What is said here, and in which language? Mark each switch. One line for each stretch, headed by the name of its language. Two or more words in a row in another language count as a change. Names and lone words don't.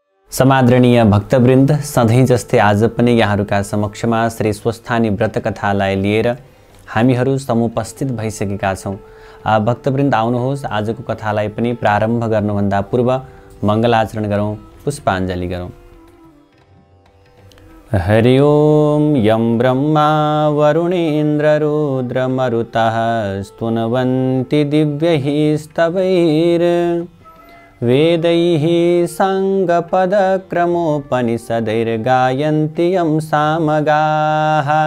Nepali: समादरणीय भक्तवृन्द, सधैँ जस्तै आज पनि यहाँहरूका समक्षमा श्री स्वस्थानी व्रत कथालाई लिएर हामीहरू समुपस्थित भइसकेका छौँ। भक्तवृन्द आउनुहोस्, आजको कथालाई पनि प्रारम्भ गर्नुभन्दा पूर्व मङ्गलाचरण गरौँ, पुष्पाञ्जली गरौँ।
Sanskrit: हरि ओम यं ब्रह्मा वरुणेन्द्र रुद्रमरुतः स्तुवन्ति दिव्यैः स्तवैर् वेदैः साङ्गपदक्रमोपनिषदैर्गायन्ति यं सामगाः।